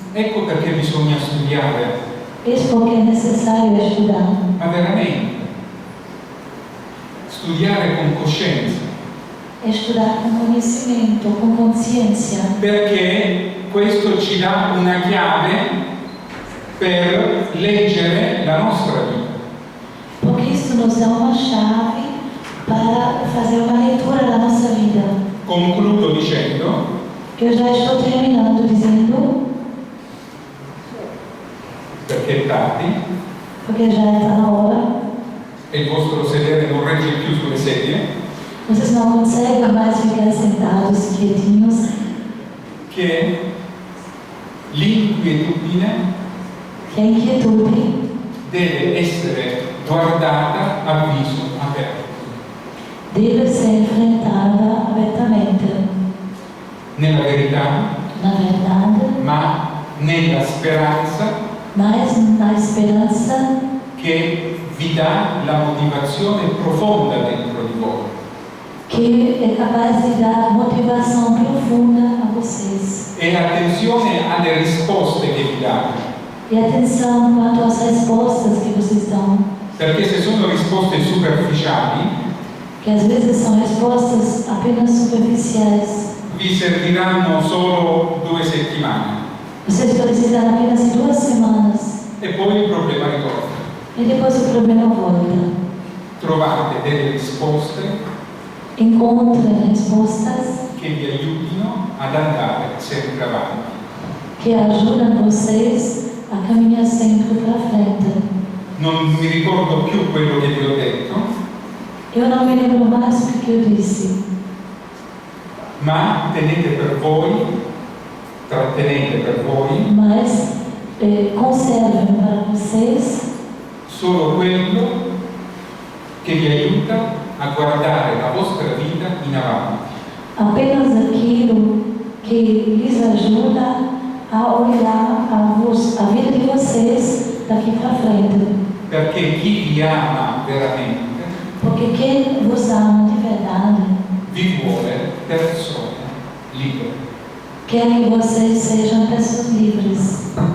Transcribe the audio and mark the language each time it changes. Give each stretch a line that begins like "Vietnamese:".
Italian: Ecco perché bisogna studiare,
Portuguese: Isso porque é necessário estudar.
Italian: ma veramente, studiare con coscienza,
Portuguese: Estudar com conhecimento, com consciência.
Italian: perché questo ci dà una chiave per leggere la nostra vita.
Portuguese: Porque isso nos dá uma chave para fazer uma leitura da nossa vida.
Italian: Concludo dicendo
Portuguese: Eu já estou terminando dizendo,
Italian: perché è tardi
Portuguese: porque já está na hora,
Italian: e il vostro sedere non regge più sulle sedie,
Portuguese: vocês não conseguem mais ficar sentados quietinhos,
Italian: che l'inquietudine
Portuguese: que a inquietude
Italian: deve essere guardata a viso aperto.
Portuguese: Deve ser enfrentada abertamente,
Italian: Nella verità,
Portuguese: na verdade,
Italian: ma nella speranza
Portuguese: mas na esperança
Italian: che vi dà la motivazione profonda dentro di voi.
Portuguese: que é capaz de dar motivação profunda a vocês.
Italian: E attenzione alle risposte che vi dà,
Portuguese: E atenção quanto às respostas que vocês dão,
Italian: perché se sono risposte superficiali,
Portuguese: que às vezes são respostas apenas superficiais.
Italian: vi serviranno solo 2 settimane
Portuguese: Vocês precisam apenas de 2 semanas
Italian: e poi il problema ritorna.
Portuguese: e depois o problema volta.
Italian: Trovate delle risposte
Portuguese: Encontrem respostas
Italian: che vi aiutino ad andare sempre avanti.
Portuguese: que ajudam vocês a caminhar sempre para frente.
Italian: Non mi ricordo più quello che vi ho detto,
Portuguese: Eu não me lembro mais o que eu disse,
Italian: ma tenete per voi, trattenete per voi
Portuguese: mas conservem para vocês
Italian: solo quello che vi aiuta a guardare la vostra vita in avanti.
Portuguese: apenas aquilo que lhes ajuda a olhar a vida de vocês daqui para frente.
Italian: Perché chi vi ama veramente
Portuguese: Porque quem vos ama de verdade
Italian: vi vuole persone libere.
Portuguese: quer que vocês sejam pessoas livres.